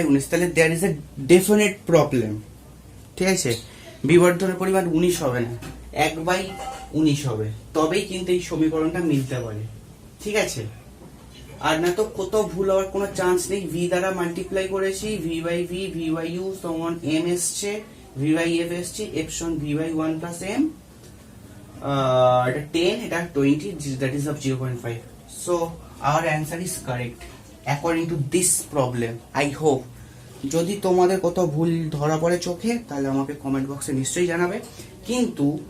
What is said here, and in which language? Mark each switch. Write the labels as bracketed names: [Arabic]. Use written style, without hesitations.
[Bangla] তাহলে [English] there is a definite problem, [Bangla] ঠিক আছে? বিবর্ধনের পরিমাণ 19 হবে না, 1/19 হবে, তবেই কিন্তু এই সমীকরণটা মিলতে পারে, ঠিক আছে? আর না তো কোথাও ভুল হওয়ার কোনো চান্স নেই। v দ্বারা মাল্টিপ্লাই করেছি, v by v, v by u সমান m এসছে, v by f এসছে, f সমান v by 1 plus m। এটা 10, এটা 20, [English] that is of 0.5। so our answer is correct according to this problem, I hope। [Bangla] যদি তোমাদের কোথাও ভুল ধরা পড়ে চোখে তাহলে আমাকে কমেন্ট বক্সে নিশ্চয়ই জানাবে, কিন্তু